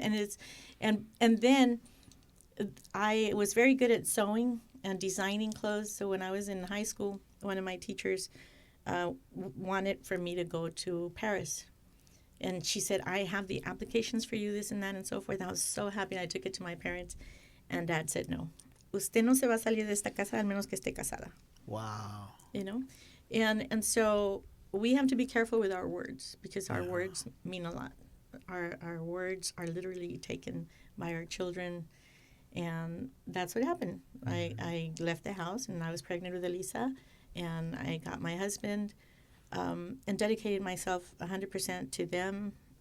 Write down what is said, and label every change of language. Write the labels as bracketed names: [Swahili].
[English] And then I was very good at sewing and designing clothes. So when I was in high school, one of my teachers wanted for me to go to Paris. And she said, I have the applications for you, this and that and so forth. I was so happy. I took it to my parents. And Dad said, no. [Spanish] Usted no se va a salir de esta casa al menos que esté casada. [English] Wow. And so we have to be careful with our words because our words mean a lot. Our words are literally taken by our children. And that's what happened. I left the house, and I was pregnant with Elisa, and I got my husband and dedicated myself 100% to them.